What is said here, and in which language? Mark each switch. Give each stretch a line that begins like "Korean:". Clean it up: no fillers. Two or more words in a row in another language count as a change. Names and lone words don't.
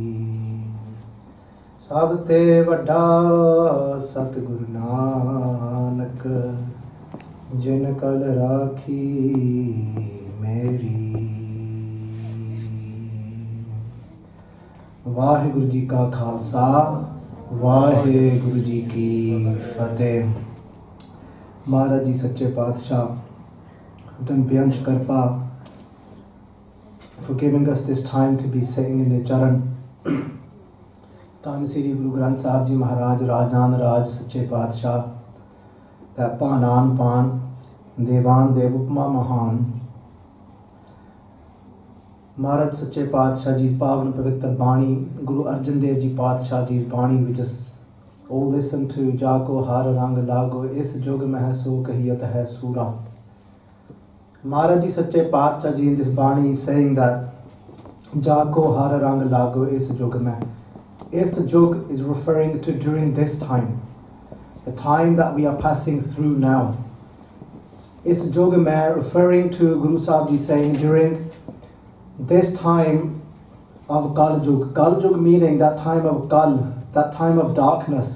Punjabi: ਸਭ ਤੇ ਵੱਡਾ ਸਤਿਗੁਰ ਨਾਨਕ ਜਿਨ ਕਲ ਰਾਖੀ ਮੇਰੀ। ਵਾਹਿਗੁਰੂ ਜੀ ਕਾ ਖਾਲਸਾ ਵਾਹਿਗੁਰੂ ਜੀ ਕੀ ਫਤਿਹ। ਮਹਾਰਾਜ ਜੀ ਸੱਚੇ ਪਾਤਸ਼ਾਹ
English: done beyond kirpa for giving us this time to be sitting in the charan.
Punjabi: ਧੰਨ ਸ੍ਰੀ ਗੁਰੂ ਗ੍ਰੰਥ ਸਾਹਿਬ ਜੀ ਮਹਾਰਾਜ ਰਾਜਾਨ ਰਾਜ ਸੱਚੇ ਪਾਤਸ਼ਾਹ ਦਾ ਪਾਨਾਨ ਪਾਨ ਦੇਵਾਨ ਦੇਵ ਉਪਮਾ ਮਹਾਨ ਮਹਾਰਾਜ ਸੱਚੇ ਪਾਤਸ਼ਾਹ ਜੀ ਪਾਵਨ ਪਵਿੱਤਰ ਬਾਣੀ ਗੁਰੂ ਅਰਜਨ ਦੇਵ ਜੀ ਪਾਤਸ਼ਾਹ ਜੀ ਬਾਣੀ
English: we just all listen to
Punjabi: ਜਾ ਕੋ ਹਰ ਰੰਗ ਲਾਗੋ ਇਸ ਜੁਗ ਮਹਿ ਸੋ ਕਹੀਅਤ ਹੈ ਸੂਰਾ। ਮਹਾਰਾਜ ਜੀ ਸੱਚੇ ਪਾਤਸ਼ਾਹ ਜੀ
English: in this
Punjabi: ਬਾਣੀ
English: is saying that
Punjabi: ਜਾ ਕੋ ਹਰ ਰੰਗ ਲਾਗੋ ਇਸ ਜੁਗ ਮਹਿ। ਇਸ ਜੁਗ
English: is referring to during this time, the time that we are passing through now.
Punjabi: ਇਸ ਜੁਗ
English: referring to Guru Sahib Ji saying during this time of Kal Jug. Kal Jug meaning that time of Kal, that time of darkness.